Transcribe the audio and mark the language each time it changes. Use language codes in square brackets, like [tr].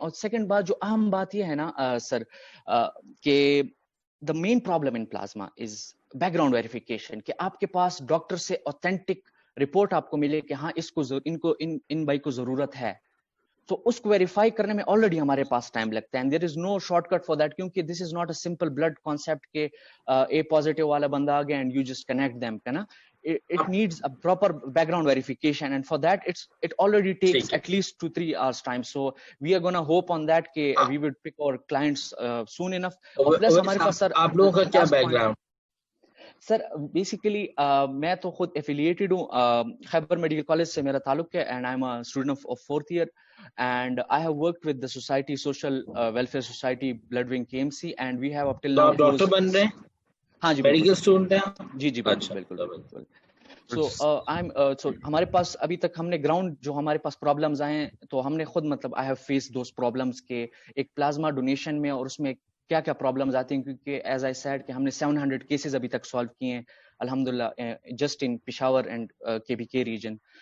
[ur] اور سیکنڈ بات جو اہم بات یہ ہے نا سر کہ [en] the main problem in plasma is background verification, [ur] کہ آپ کے پاس ڈاکٹر سے authentic رپورٹ آپ کو ملے کہ ہاں اس کو ان بھائی کو ضرورت ہے, تو اس کو ویریفائی کرنے میں آلریڈی ہمارے پاس ٹائم لگتا ہے. [en] and there is no shortcut for that, کیونکہ this is not a simple blood concept کہ A positive [ur] والا بندہ آ گیا [en] And you just connect them ہے نا. It needs a proper background verification, and for that it already takes at least 2-3 hours time. So we are going to hope on that ke we will pick our clients soon enough. [ur] Plus hamare paas sir aap logon ka kya background sir? [en] Basically [ur] main to khud affiliated hu [en] Khyber Medical College [ur] se mera taluk hai, [en] and I am a student of 4th year, and I have worked with the society, social welfare society, Blood Wing KMC, and we have up till now [ur] doctor ban rahe hain. ہاں جی medical student ہیں جی جی بالکل. سو ہمارے پاس ابھی تک ہم نے ground جو ہمارے پاس پرابلمز آئے ہیں تو ہم نے خود مطلب [en] I have face those problems [ur] کے ایک پلازما ڈونیشن میں, اور اس میں کیا کیا پرابلمز آتی ہیں, کیونکہ [en] as I said [ur] کہ ہم نے 700 کیسز ابھی تک سالو کیے ہیں الحمدللہ [en] Just in Peshawar and KBK region.